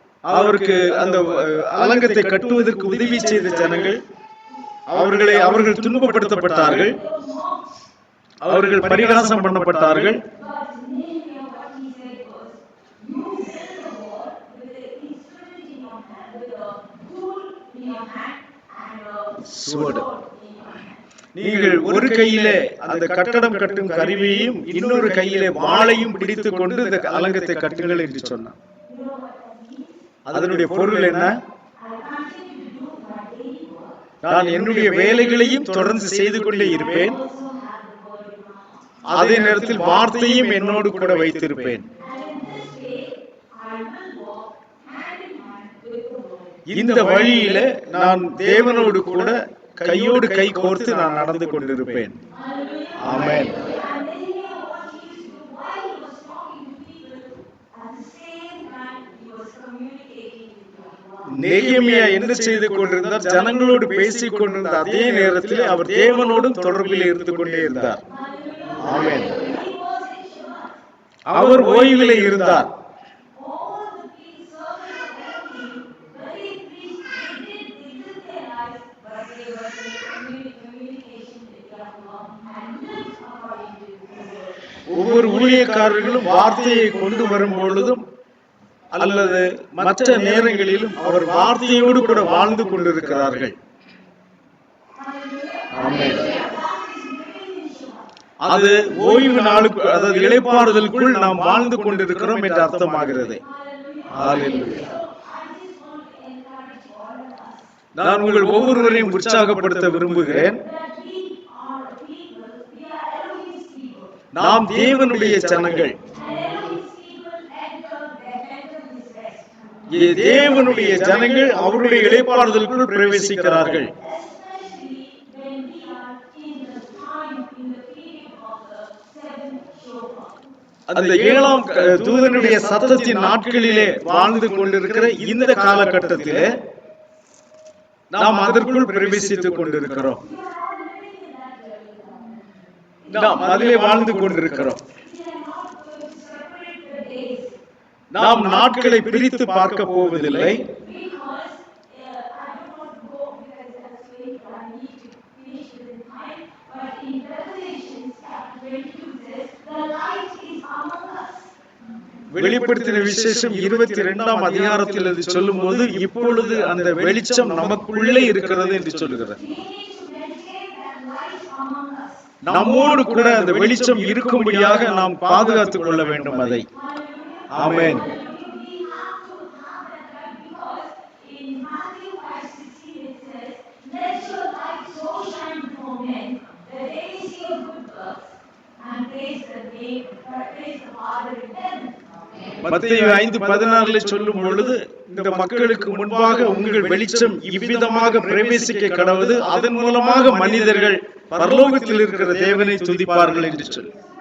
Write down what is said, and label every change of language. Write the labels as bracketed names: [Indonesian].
[Tamil] அவருக்கு அந்த அலங்கத்தை கட்டுவதற்கு உதவி செய்த ஜனங்கள் அவர்கள் துன்பப்படுத்தப்பட்டார்கள். [English] they were mocked. [Tamil] அவர்கள் பரிகாசம் பண்ணப்பட்டார்கள். [English] But Nehemiah, what he said was, you build the wall with the instrument in your hand, with a tool in your hand, and a Sword. sword in your hand. [Tamil] நீங்கள் ஒரு கையிலே அந்த கட்டடம் கட்டும் கருவியையும் இன்னொரு கையிலே வாளையும் பிடித்துக் கொண்டு இந்த அலங்கத்தை கட்டுங்கள் என்று சொன்னார். [English] You know what that means? [Tamil] அதனுடைய பொருள் என்ன? [English] I continue to do my daily work. [Tamil] நான் என்னுடைய வேலைகளையும் தொடர்ந்து செய்து கொண்டே இருப்பேன். [English] Also have the word in my heart. [Tamil] அதே நேரத்தில் வார்த்தையும் என்னோடு கூட வைத்திருப்பேன். [English] And in this way, I will walk hand in hand with the word. [Tamil] இந்த வழியில நான் தேவனோடு கூட கையோடு கை கோர்த்து நான் நடந்து கொண்டிருப்பேன். [English] Hallelujah. [Tamil] Amen. [English] And Nehemiah, what he used to do while he was talking to people, at the same time he was communicating with God. [Tamil] நெகேமியா என்ன செய்து கொண்டிருந்தார்? ஜனங்களோடு பேசிக் கொண்டிருந்த அதே நேரத்தில் அவர் தேவனோடும் தொடர்பில் இருந்து கொண்டே இருந்தார். [English] Hallelujah. [Tamil] Amen. [English] He was in Shabbat. [Tamil] அவர் ஓய்விலே இருந்தார். [English] All the king's servants of Elohim, very priests, they did their lives, but they were in communication with Yahweh and lived according to His word. [Tamil] ஒவ்வொரு ஊழியக்காரர்களும் வார்த்தையை கொண்டு வரும் பொழுதும் அல்லது மற்ற நேரங்களிலும் அவர் வார்த்தையோடு கூட வாழ்ந்து கொண்டிருக்கிறார்கள். [English] Hallelujah. [Tamil] Amen. [English] That is living in Shabbat. [Tamil] அது ஓய்வு நாளுக்கு, அதாவது இளைப்பாறுதலுக்குள் நாம் வாழ்ந்து கொண்டிருக்கிறோம் என்று அர்த்தமாகிறது. [English] Hallelujah. [Tamil] Hallelujah. [English] So I just want to encourage all of us [Tamil] நான் உங்கள் ஒவ்வொருவரையும் உற்சாகப்படுத்த விரும்புகிறேன். [English] that we are people, we are Elohim's people. [Tamil] நாம் தேவனுடைய ஜனங்கள். [English] And Elohim's people enter this rest. [Tamil] தேவனுடைய ஜனங்கள் அவருடைய இளைப்பாறுதலுக்குள் பிரவேசிக்கிறார்கள். [English] Especially when we are in the time, in the period of the 7th shofar. [Tamil] அந்த 7ஆம் தூதனுடைய சத்தத்தின் நாட்களிலே வாழ்ந்து கொண்டிருக்கிற இந்த காலகட்டத்திலே நாம் அதற்குள் பிரவேசித்துக் கொண்டிருக்கிறோம். [English] We are all living in that realm. [Tamil] நாம் அதிலே வாழ்ந்து கொண்டிருக்கிறோம். [English] We are not going to separate the days [Tamil] நாம் நாட்களை பிரித்து பார்க்க போவதில்லை. [English] because I don't want to go because that's late, but I need to finish within time. But in Revelation chapter 22 says, the light is among us. [Tamil] வெளிப்படுத்தின விசேஷம் 22ஆம் அதிகாரத்தில் அது சொல்லும்போது இப்பொழுது அந்த வெளிச்சம் நமக்குள்ளே இருக்கிறது என்று சொல்லுகிறது. [English] We need to maintain that light among us. [Tamil] நம்மோடு கூட அந்த வெளிச்சம் இருக்கும்படியாக நாம் பாதுகாத்துக் கொள்ள வேண்டும் அதை. [English] Hallelujah. [Tamil] Amen. [English] We have to have that light because in Matthew 5:16 it says, let your light so shine before men that they may see your good works and praise the Father in heaven. [Tamil] மத்தேயு 5:16 சொல்லும் பொழுது இந்த மக்களுக்கு முன்பாக உங்கள் வெளிச்சம் இவ்விதமாக பிரவேசிக்க கடவுது, அதன் மூலமாக மனிதர்கள் பரலோகத்தில் இருக்கிற தேவனை துதிப்பார்கள் என்று சொல்லு.